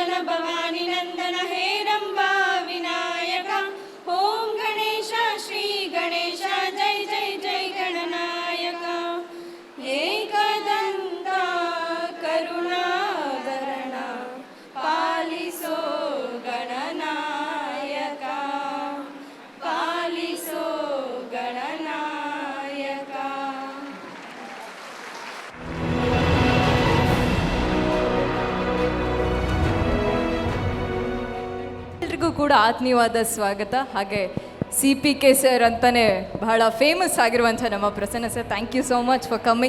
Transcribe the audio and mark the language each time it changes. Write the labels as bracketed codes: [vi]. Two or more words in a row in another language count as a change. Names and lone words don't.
[sa] भवानी नंदन हे रंबा विनायक ओम गणेश श्री गणेश जय जय जय गणनायक एकदंत करुणाधरण पालिसो गणनायक पालिसो गणनायक [kn] ಎಲ್ರಿಗೂ ಕೂಡ ಆತ್ಮೀಯವಾದ ಸ್ವಾಗತ. ಹಾಗೆ CPK ಸರ್ ಅಂತಾನೆ ಬಹಳ ಫೇಮಸ್ ಆಗಿರುವಂಥ ನಮ್ಮ ಪ್ರಸನ್ನ ಸರ್, [en] thank you so much for coming.